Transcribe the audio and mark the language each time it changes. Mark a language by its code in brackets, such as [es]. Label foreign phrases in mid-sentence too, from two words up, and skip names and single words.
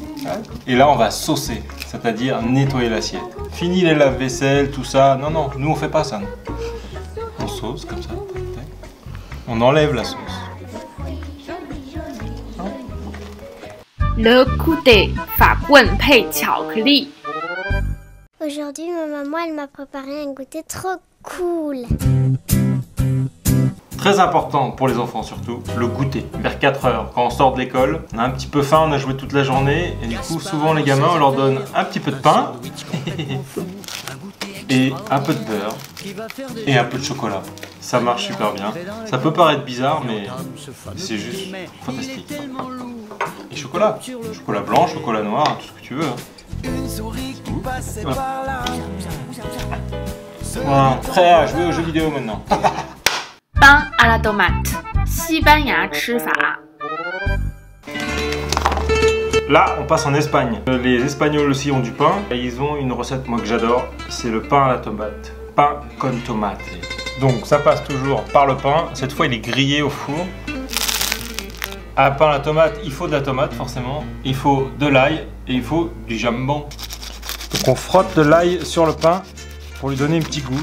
[fr] Et là, on va saucer, c'est-à-dire nettoyer l'assiette. Fini les lave-vaisselle, tout ça. Non, non, nous on fait pas ça. Non. On sauce comme ça. On enlève la sauce. Le goûter， [zh] 法棍配巧克力。 [fr] Aujourd'hui, ma maman, elle m'a préparé un goûter trop cool. Très important pour les enfants surtout, le goûter. Vers 4 h, quand on sort de l'école, on a un petit peu faim, on a joué toute la journée, et du coup, souvent les gamins, on leur donne un petit peu de pain, et un peu de beurre, et un peu de chocolat. Ça marche super bien. Ça peut paraître bizarre, mais c'est juste fantastique. Et chocolat. Chocolat blanc, chocolat noir, tout ce que tu veux. Voilà, prêt à jouer aux jeux vidéo maintenant. Pain à la tomate， [zh] 西班牙吃法。 [fr] Là, on passe en Espagne. Les Espagnols aussi ont du pain. Et ils ont une recette, moi, que j'adore. C'est le pain à la tomate. Pain con tomate. Donc, ça passe toujours par le pain. Cette fois, il est grillé au four. À pain à la tomate, il faut de la tomate, forcément. Il faut de l'ail et il faut du jambon. Donc, on frotte de l'ail sur le pain pour lui donner un petit goût.